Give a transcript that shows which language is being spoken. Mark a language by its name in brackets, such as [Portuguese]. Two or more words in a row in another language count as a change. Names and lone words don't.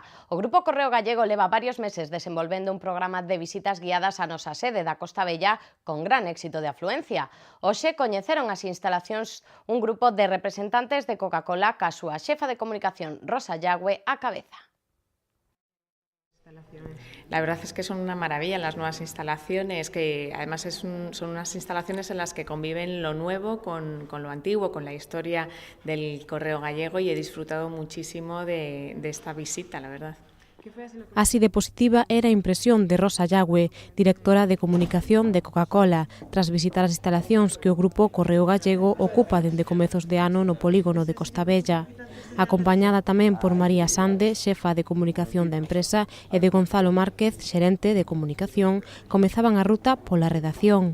[Galician] O Grupo Correo Gallego leva varios meses desenvolvendo un programa de visitas guiadas á nosa sede da Costa Bella con gran éxito de afluencia. Hoxe coñeceron as instalacións un grupo de representantes de Coca-Cola ca súa xefa de comunicación, Rosa Llagüe, á cabeza. [Spanish] La verdad es que son una maravilla las nuevas instalaciones, que además son unas instalaciones en las que conviven lo nuevo con lo antiguo, con la historia del Correo Gallego, y he disfrutado muchísimo de esta visita, la verdad. [Galician] Así de positiva era a impresión de Rosa Llagüe, directora de comunicación de Coca-Cola, tras visitar as instalacións que o Grupo Correo Gallego ocupa dende comezos de ano no polígono de Costa Bella. Acompañada tamén por María Sande, xefa de comunicación da empresa, e de Gonzalo Márquez, xerente de comunicación, comezaban a ruta pola redacción.